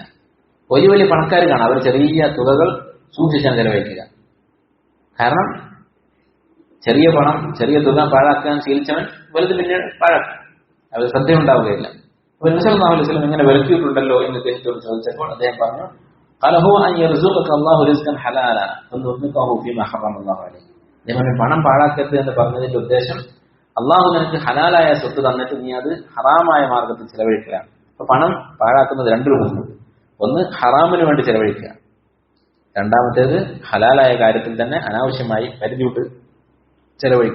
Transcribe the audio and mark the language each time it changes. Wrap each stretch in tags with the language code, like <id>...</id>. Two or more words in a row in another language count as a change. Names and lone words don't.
<ml>വലിയ വലിയ പണക്കാർ കാണാം, അവർ ചെറിയ തുകകൾ സൂക്ഷിച്ചാണ് ചെലവഴിക്കുക. കാരണം ചെറിയ പണം, ചെറിയ തുക പാഴാക്കാൻ ശീലിച്ചവൻ വലുത് പിന്നീട് പാഴാക്കും, അവർ ശ്രദ്ധയുണ്ടാവുകയില്ല. അപ്പോൾ നബി</ml> <ar>صلى الله عليه وسلم</ar> <ml>ഇങ്ങനെ വിലക്കിയിട്ടുണ്ടല്ലോ എന്ന് അദ്ദേഹത്തോട് ചോദിച്ചപ്പോൾ അദ്ദേഹം പറഞ്ഞു,</ml> <ar>قال هو أن يرزقك الله رزقا حلالا ثم يرزقه فيما حرم الله عليه.</ar> <ml>അദ്ദേഹം പണം പാഴാക്കരുത് എന്ന് പറഞ്ഞതിന്റെ ഉദ്ദേശം, അള്ളാഹു നിനക്ക് ഹലാലായ സ്വത്ത് തന്നിട്ട് നീ അത് ഹറാമായ മാർഗത്തിൽ ചെലവഴിക്കുകയാണ്. അപ്പൊ പണം പാഴാക്കുന്നത് 2 രൂപത്തിലുണ്ട്. ഒന്ന് ഹറാമിന് വേണ്ടി ചെലവഴിക്കുക, രണ്ടാമത്തേത് ഹലാലായ കാര്യത്തിൽ തന്നെ അനാവശ്യമായി പരിധി വിട്ട് ചെലവഴിക്കുക.</ml>